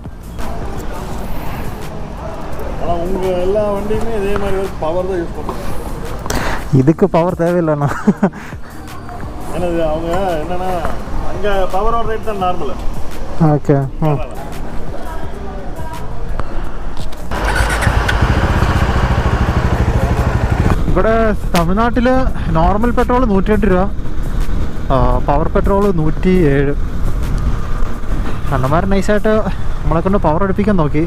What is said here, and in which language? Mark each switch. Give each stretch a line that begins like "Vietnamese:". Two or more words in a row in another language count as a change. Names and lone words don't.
Tamil: எல்லா வண்டியுமே இதே மாதிரி பவர் தான் யூஸ் பண்ணுறாங்க. இதுக்கு பவர் தேவையில்லைண்ணா. ஏன்னா அவங்க என்னன்னா அங்கே பவரோட ரேட் தான் நார்மல். ஓகே.
Malayalam: ഇവിടെ തമിഴ്നാട്ടിൽ നോർമൽ പെട്രോൾ 108 രൂപ, പവർ പെട്രോൾ 107. അണ്ണന്മാർ നൈസായിട്ട് നമ്മളെ കൊണ്ട് പവർ അടുപ്പിക്കാൻ നോക്കി.